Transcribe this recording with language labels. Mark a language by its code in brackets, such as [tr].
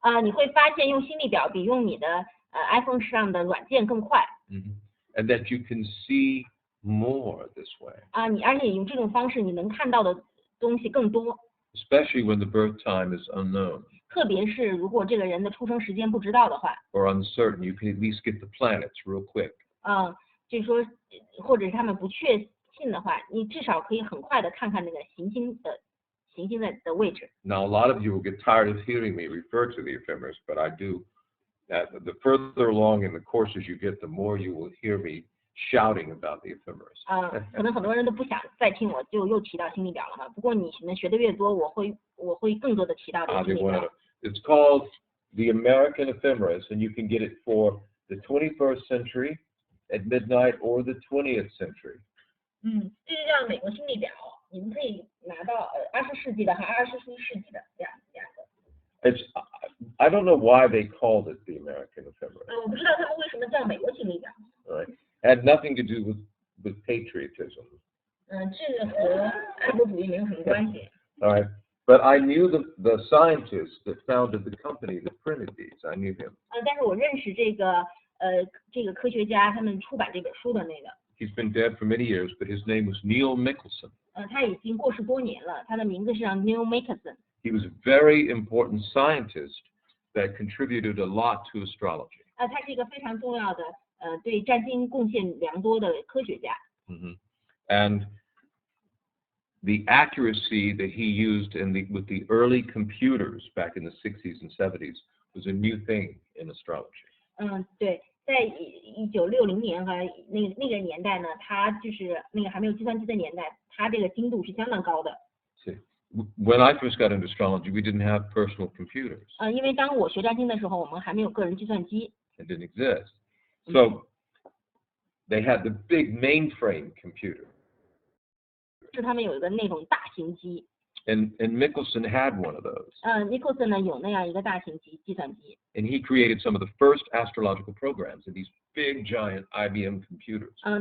[zh] 你会发现用心历表比用你的iPhone 上的软件更快。 [en] And that you can see more this way. [zh] 而且用这种方式你能看到的东西更多。 [en] Especially when the birth time is unknown. [zh] 特别是如果这个人的出生时间不知道的话。 [en] Or uncertain, you can at least get the planets real quick. [zh] 就是说，或者是他们不确信的话，你至少可以很快的看看那个行星的位置。 [en] Now, a lot of you will get tired of hearing me refer to the ephemeris, but I do. The further along in the courses you get, the more you will hear me shouting about the ephemeris. [zh] 可能很多人都不想再听我就又提到心历表了嘛。不过你们学的越多，我会更多的提到这个心历表。 [en] It's called the American ephemeris, and you can get it for the 21st century at midnight or the 20th century. [zh] 这就叫美国心历表，你们可以拿到20世纪的和21世纪的两个。 [en] I don't know why they called it the American ephemeris. 我不知道他们为什么叫美国心历表。 Right. Had nothing to do with patriotism. [zh] 这个和爱国主义没有什么关系。 [en] All right. But I knew the scientist that founded the company that printed these. I knew him. [zh] 但是我认识这个科学家，他们出版这本书的那个。 [en] He's been dead for many years, but his name was Neil Michelson. [zh] 他已经过世多年了，他的名字是叫 Neil Michelson。 [en] He was a very important scientist that contributed a lot to astrology. [zh] 他是一个非常重要的对占星贡献良多的科学家。 [en] And the accuracy that he used with the early computers back in the 60s and 70s was a new thing in astrology. [zh] 对，在1960年和那个年代呢，他就是那个还没有计算机的年代，他这个精度是相当高的。 [en] See, when I first got into astrology, we didn't have personal computers. [zh] 因为当我学占星的时候，我们还没有个人计算机。 [en] It didn't exist. So they had the big mainframe computer. [zh] 是他们有一个那种大型机。 [en] And Michelson had one of those. [zh] Michelson 呢有那样一个大型计算机。 [en] And he created some of the first astrological programs in these big giant IBM computers.